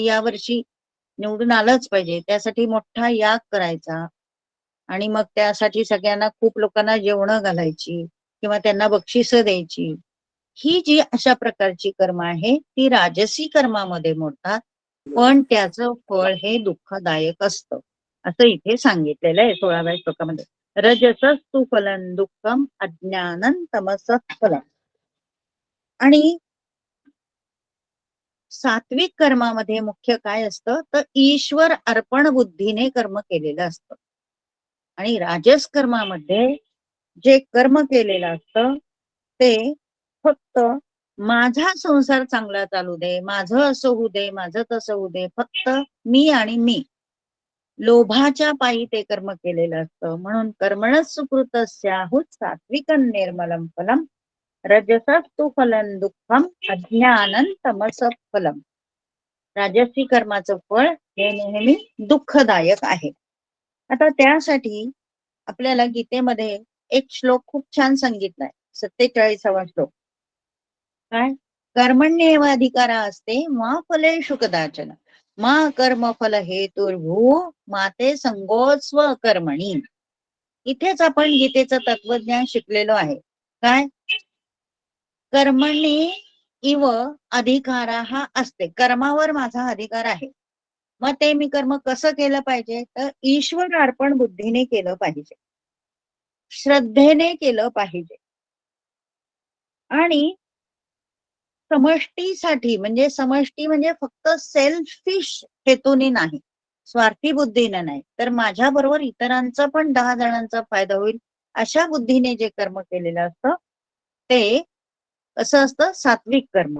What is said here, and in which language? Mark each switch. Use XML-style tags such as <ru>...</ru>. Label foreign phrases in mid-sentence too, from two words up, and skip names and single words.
<mr>की यावर्षी निवडून आलंच पाहिजे, त्यासाठी मोठा याग करायचा आणि मग त्यासाठी सगळ्यांना खूप लोकांना जेवणं घालायची किंवा त्यांना बक्षिसं द्यायची. ही जी अशा प्रकारची कर्म आहे ती राजसी कर्मामध्ये मोडतात, पण त्याचं फळ हे दुःखदायक असतं असं इथे सांगितलेलं आहे 16व्या श्लोकामध्ये.</mr> <sa>रजसस्तु फलं दुःखम अज्ञानं तमसः फलम्.</sa> <mr>आणि सात्विक कर्मामध्ये मुख्य काय असतं तर ईश्वर अर्पण बुद्धीने कर्म केलेलं असतं. आणि राजस कर्मामध्ये जे कर्म केलेलं असतं ते फक्त माझा संसार चांगला चालू दे, माझं असं होऊ दे, माझं तसं होऊ दे, फक्त मी आणि मी, लोभाच्या पायी ते कर्म केलेलं असतं.</mr> <sa>म्हणून कर्मणः सुकृतस्याहुः सात्विकं निर्मलं फलम् रजसस्तु फलं दुःखम अज्ञानं तमसः फलम्.</sa> <mr>राजसी कर्माचं फळ हे नेहमी दुःखदायक आहे. आता त्यासाठी आपल्याला गीतेमध्ये एक श्लोक खूप छान सांगितलाय, 47वा श्लोक. काय?</mr> <sa>कर्मण्येव अधिकारा असते मा फलेषु कदाचन मा कर्म फल हेतुर्भू माते संगोस्व कर्मणी.</sa> <mr>इथेच आपण गीतेचं तत्वज्ञान शिकलेलो आहे. काय?</mr> <sa>कर्मणी इव अधिकारा हा असते,</sa> <mr>कर्मावर माझा अधिकार आहे. मग ते मी कर्म कसं केलं पाहिजे तर ईश्वर अर्पण बुद्धीने केलं पाहिजे, श्रद्धेने केलं पाहिजे आणि समष्टीसाठी, म्हणजे समष्टी म्हणजे फक्त सेल्फिश हेतूने नाही, स्वार्थी बुद्धीने नाही, तर माझ्या बरोबर इतरांचा पण 10 जणांचा फायदा होईल अशा बुद्धीने जे कर्म केलेलं असतं ते कसं असतं सात्विक कर्म.</mr>